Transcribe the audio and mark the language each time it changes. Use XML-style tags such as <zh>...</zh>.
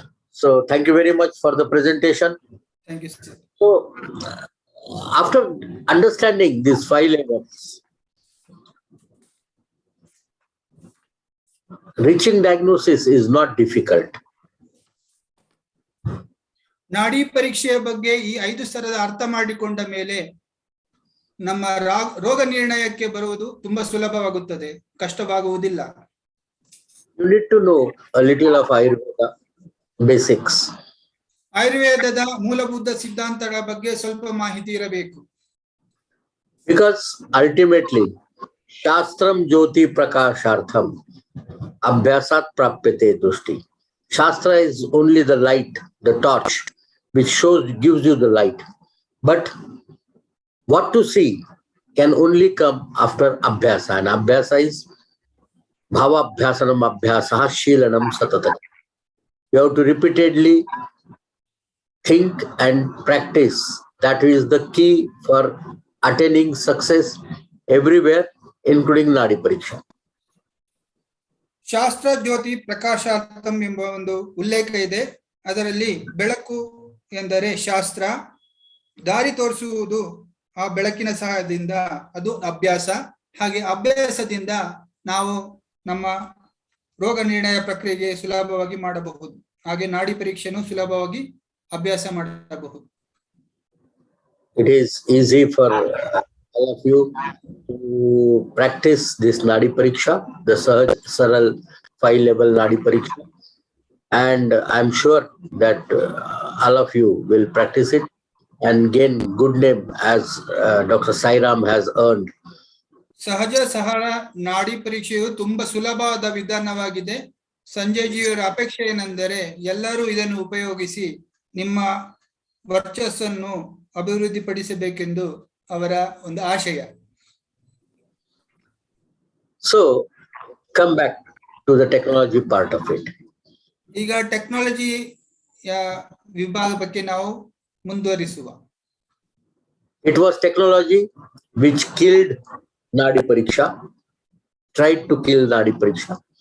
<en>So thank you very much for the presentation. Thank you, sir. So after understanding these 5 levels, reaching diagnosis is not difficult.</en> <kn>ನಾಡಿ ಪರೀಕ್ಷೆಯ ಬಗ್ಗೆ ಈ 5 ಸ್ತರದ ಅರ್ಥ ಮಾಡಿಕೊಂಡ ಮೇಲೆ ನಮ್ಮ ರೋಗ ನಿರ್ಣಯಕ್ಕೆ ಬರುವುದು ತುಂಬಾ ಸುಲಭವಾಗುತ್ತದೆ, ಕಷ್ಟವಾಗುವುದಿಲ್ಲ.</kn> <en>You need to know a little of Ayurveda basics.</en> <kn>ಆಯುರ್ವೇದದ ಮೂಲಭೂತ ಸಿದ್ಧಾಂತಗಳ ಬಗ್ಗೆ ಸ್ವಲ್ಪ ಮಾಹಿತಿ ಇರಬೇಕು.</kn> <en>Because ultimately,</en> <sa>Shastram Jyoti Prakashartham Abhyasat Prapyate Drushti.</sa> <en>Shastra is only the light, the torch, which gives you the light. But what to see can only come after Abhyasa. And Abhyasa is</en> <sa>Bhavabhyasanam Abhyasaha Shilanam Satata.</sa> <en>You have to repeatedly think and practice. That is the key for attaining success everywhere, including Nadi Pariksha.</en> <sa>ಶಾಸ್ತ್ರ ಜ್ಯೋತಿ ಪ್ರಕಾಶಾರ್ಥಂ</sa> <kn>ಎಂಬ ಒಂದು ಉಲ್ಲೇಖ ಇದೆ. ಅದರಲ್ಲಿ ಬೆಳಕು ಎಂದರೆ ಶಾಸ್ತ್ರ, ದಾರಿ ತೋರಿಸುವುದು ಆ ಬೆಳಕಿನ ಸಹಾಯದಿಂದ, ಅದು ಅಭ್ಯಾಸ. ಹಾಗೆ ಅಭ್ಯಾಸದಿಂದ ನಾವು ನಮ್ಮ ರೋಗ ನಿರ್ಣಯ ಪ್ರಕ್ರಿಯೆಗೆ ಸುಲಭವಾಗಿ ಮಾಡಬಹುದು. ಹಾಗೆ ನಾಡಿ ಪರೀಕ್ಷೆಯನ್ನು ಸುಲಭವಾಗಿ ಅಭ್ಯಾಸ ಮಾಡಬಹುದು.</kn> <en>It is easy for all of you to practice this Nadi Pariksha, the Sahaj Saral 5-level Nadi Pariksha. And I'm sure that all of you will practice it and gain good name as Dr. Sairam has earned.</en> <kn>ಸಹಜ ಸರಳ ನಾಡಿ ಪರೀಕ್ಷೆಯು ತುಂಬಾ ಸುಲಭವಾದ ವಿಧಾನವಾಗಿದೆ. ಸಂಜಯ್ ಜಿಯವರ ಅಪೇಕ್ಷೆ ಏನೆಂದರೆ ಎಲ್ಲರೂ ಇದನ್ನು ಉಪಯೋಗಿಸಿ ನಿಮ್ಮ ವರ್ಚಸ್ಸನ್ನು ಅಭಿವೃದ್ಧಿಪಡಿಸಬೇಕೆಂದು ಅವರ ಒಂದು ಆಶಯ.</kn> <en>So come back to the technology part of it.</en> <kn>ಈಗ ಟೆಕ್ನಾಲಜಿ ವಿಭಾಗ ಬಗ್ಗೆ ನಾವು ಮುಂದುವರಿಸುವ.</kn> <en>It was technology which killed Nadi Pariksha, tried to kill Nadi Pariksha.</en>